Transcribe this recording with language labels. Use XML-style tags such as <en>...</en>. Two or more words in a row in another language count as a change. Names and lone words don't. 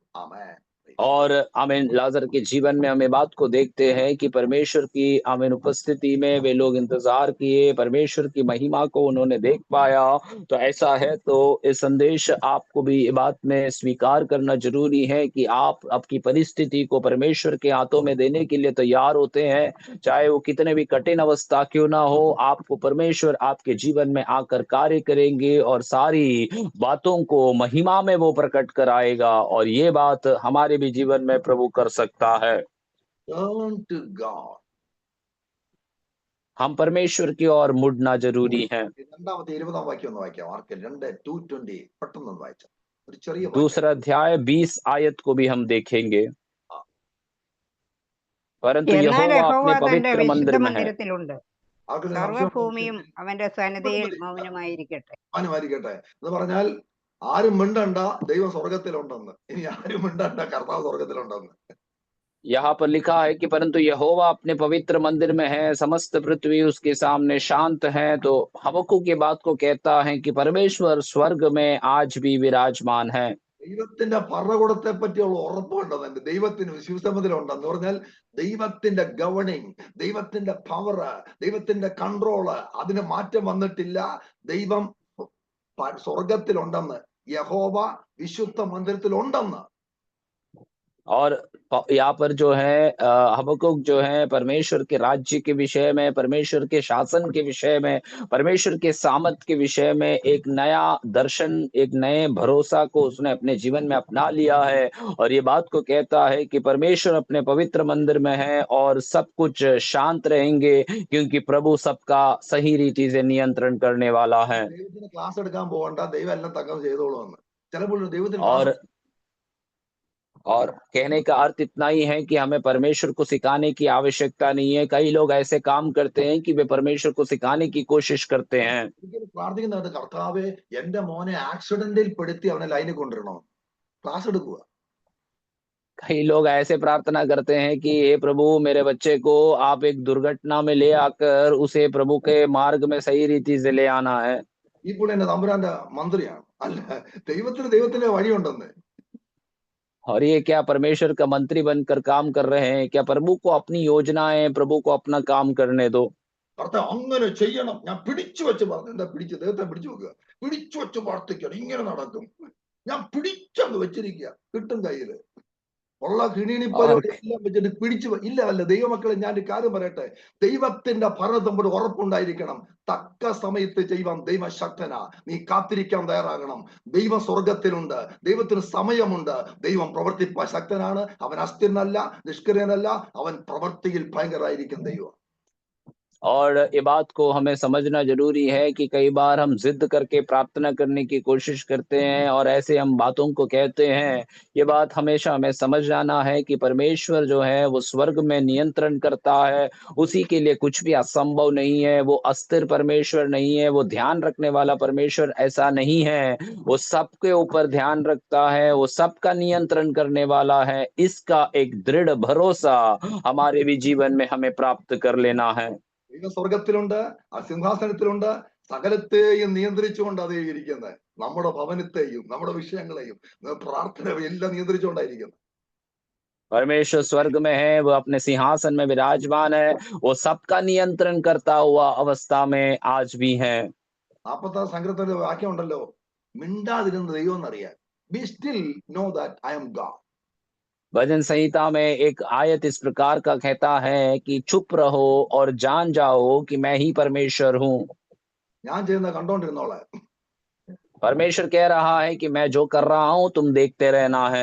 <ml>ആമേൻ.</ml> <hi>और आमीन लाजर के जीवन में हम ये बात को देखते हैं कि परमेश्वर की आमीन उपस्थिति में वे लोग इंतजार किए, परमेश्वर की महिमा को उन्होंने देख पाया। तो ऐसा है तो इस संदेश आपको भी ये बात में स्वीकार करना जरूरी है कि आप आपकी परिस्थिति को परमेश्वर के हाथों में देने के लिए तैयार होते हैं, चाहे वो कितने भी कठिन अवस्था क्यों ना हो। आपको परमेश्वर आपके जीवन में आकर कार्य करेंगे और सारी बातों को महिमा में वो प्रकट कराएगा और ये बात हमारे भी जीवन में प्रभु कर सकता है।</hi> <en>Turn to God.</en> <hi>हम परमेश्वर की ओर मुड़ना जरूरी है।</hi> <ml>രണ്ടാമത്തെ 20-ാം വാക്യം ഒന്ന് വായിക്കാം. മാർക്ക് 2:20 പെട്ടെന്ന് വായിച്ചാൽ ഒരു ചെറിയ വാക്യം.</ml> <hi>दूसरा अध्याय 20 आयत को भी हम देखेंगे। परंतु</hi> <ml>എന്നാൽ</ml> <hi>यहोवा</hi> <ml>യഹോവ</ml> <hi>अपने</hi> <ml>തന്റെ</ml> <hi>पवित्र</hi> <ml>വിശുദ്ധ</ml> <hi>मंदिर में है।</hi> <ml>മന്ദിരത്തിലുണ്ട്. ആർക്കെങ്കിലും സംശയം സർവഭൂമിയും അവന്റെ സന്നിധിയിൽ മൗനമായിരിക്കട്ടെ. മാനുമായിരിക്കട്ടെ എന്ന് പറഞ്ഞാൽ ആരും മിണ്ടണ്ട, ദൈവം സ്വർഗത്തിലുണ്ടെന്ന്. ഇനി ആരും മിണ്ടണ്ട, കർത്താവ് സ്വർഗത്തിലുണ്ടെന്ന്.</ml> <hi>यहाँ पर लिखा है कि परंतु यहोवा अपने पवित्र मंदिर में है, समस्त पृथ्वी उसके सामने शांत है। तो हबक्कुक की बात को कहता है कि परमेश्वर स्वर्ग में आज भी विराजमान है।</hi> <ml>ദൈവത്തിന്റെ ഭരണകൂടത്തെ പറ്റിയുള്ള ഉറപ്പുണ്ടെന്ന്, ദൈവത്തിന് വിശ്വസമതിലുണ്ടെന്ന് പറഞ്ഞാൽ ദൈവത്തിന്റെ ഗവർണിങ്, ദൈവത്തിന്റെ പവറ്, ദൈവത്തിന്റെ കൺട്രോള്, അതിന് മാറ്റം വന്നിട്ടില്ല. ദൈവം സ്വർഗത്തിലുണ്ടെന്ന്, യഹോവ വിശുദ്ധ മന്ദിരത്തിലുണ്ടെന്ന്.</ml> <hi>और यहाँ पर जो है हबक्कुक जो है परमेश्वर के राज्य के विषय में, परमेश्वर के शासन के विषय में, परमेश्वर के सामर्थ के विषय में एक नया दर्शन, एक नए भरोसा को उसने अपने जीवन में अपना लिया है। और ये बात को कहता है कि परमेश्वर अपने पवित्र मंदिर में है और सब कुछ शांत रहेंगे, क्योंकि प्रभु सबका सही रीति से नियंत्रण करने वाला है।</hi> <ml>ദൈവത്തിന് ക്ലാസ് എടുക്കാൻ പോകണ്ട, ദൈവം എല്ലാം തക്കം ചെയ്തോളൂ. ചിലപ്പോൾ ദൈവത്തിന്</ml> <hi>और कहने का अर्थ इतना ही है कि हमें परमेश्वर को सिखाने की आवश्यकता नहीं है। कई लोग ऐसे काम करते हैं कि वे परमेश्वर को सिखाने की कोशिश करते हैं।</hi> <ml>പ്രാർത്ഥിക്കുന്നത്, കർത്താവേ എന്റെ മോനെ ആക്സിഡന്റിൽ പെടുത്തി അവനെ ലൈനിൽ കൊണ്ടുവരണോ, ക്ലാസ് എടുക്കുക.</ml> <hi>कई लोग ऐसे प्रार्थना करते हैं कि हे प्रभु, मेरे बच्चे को आप एक दुर्घटना में ले आकर उसे प्रभु के मार्ग में सही रीति से ले आना है।</hi> <ml>ഈ പുള്ളി എന്നെ തമ്പുരാന്റെ മന്ത്രിയാണ്. അല്ല, ദൈവത്തിന്റെ വഴിയുണ്ടെന്ന്.</ml> <hi>और ये क्या परमेश्वर का मंत्री बनकर काम कर रहे हैं? क्या प्रभु को अपनी योजनाएं, प्रभु को अपना काम करने दो।</hi> <ml>കർത്താവ് അങ്ങനെ ചെയ്യണം, ഞാൻ പിടിച്ചു വെച്ച് പറഞ്ഞു. എന്താ പിടിച്ച്? ദൈവത്തെ പിടിച്ചു വെക്കുക, പിടിച്ചു വെച്ച് പ്രാർത്ഥിക്കണം, ഇങ്ങനെ നടക്കും. ഞാൻ പിടിച്ചങ്ങ് വെച്ചിരിക്കുക, കിട്ടും കയ്യില്. ഉള്ള കിണിണിപ്പരോടെ എല്ലാം വെച്ചിട്ട് പിടിച്ചു ഇല്ല. അല്ല ദൈവമക്കളെ, ഞാൻ ഒരു കാര്യം പറയട്ടെ, ദൈവത്തിന്റെ ഭരണത്തോട് ഉറപ്പുണ്ടായിരിക്കണം. തക്ക സമയത്ത് ചെയ്യുവാൻ ദൈവം ശക്തനാ. നീ കാത്തിരിക്കാൻ തയ്യാറാകണം. ദൈവം സ്വർഗത്തിലുണ്ട്, ദൈവത്തിന് സമയമുണ്ട്, ദൈവം പ്രവർത്തിപ്പാൻ ശക്തനാണ്. അവൻ അസ്ഥിരനല്ല, നിഷ്ക്രിയനല്ല, അവൻ പ്രവൃത്തിയിൽ ഭയങ്കരായിരിക്കും ദൈവം.</ml> <hi>और ये बात को हमें समझना जरूरी है कि कई बार हम जिद करके प्रार्थना करने की कोशिश करते हैं और ऐसे हम बातों को कहते हैं। ये बात हमेशा हमें समझ जाना है कि परमेश्वर जो है वो स्वर्ग में नियंत्रण करता है। उसी के लिए कुछ भी असंभव नहीं है। वो अस्थिर परमेश्वर नहीं है, वो ध्यान रखने वाला परमेश्वर ऐसा नहीं है। वो सबके ऊपर ध्यान रखता है, वो सबका नियंत्रण करने वाला है। इसका एक दृढ़ भरोसा हमारे भी जीवन में हमें प्राप्त कर लेना है।</hi> <ml>ദൈവം സ്വർഗത്തിലുണ്ട്, ആ സിംഹാസനത്തിലുണ്ട്, സകലത്തെയും നിയന്ത്രിച്ചുകൊണ്ട് അതേ ഇരിക്കുന്നത്. നമ്മുടെ ഭവനത്തെയും നമ്മുടെ വിഷയങ്ങളെയും പ്രാർത്ഥനയും എല്ലാം നിയന്ത്രിച്ചുകൊണ്ടായിരിക്കുന്നത്.</ml> <hi>परमेश्वर स्वर्ग में है, वो अपने सिंहासन में विराजमान है, वो सबका नियंत्रण करता हुआ अवस्था में आज भी है।</hi> <ml>46 സങ്കീർത്തനത്തിലെ വാക്യം ഉണ്ടല്ലോ, മിണ്ടാതിരുന്ന ദൈവം എന്നറിയാൻ.</ml> <en>Be still know that I am God.</en> <hi>भजन संहिता में एक आयत इस प्रकार का कहता है कि चुप रहो और जान जाओ कि मैं ही परमेश्वर हूँ।</hi> <ml>ഞാൻ ചെയ്യുന്ന കണ്ടോണ്ടിരുന്നോളെ.</ml> <hi>परमेश्वर कह रहा है कि मैं जो कर रहा हूँ तुम देखते रहना है।</hi>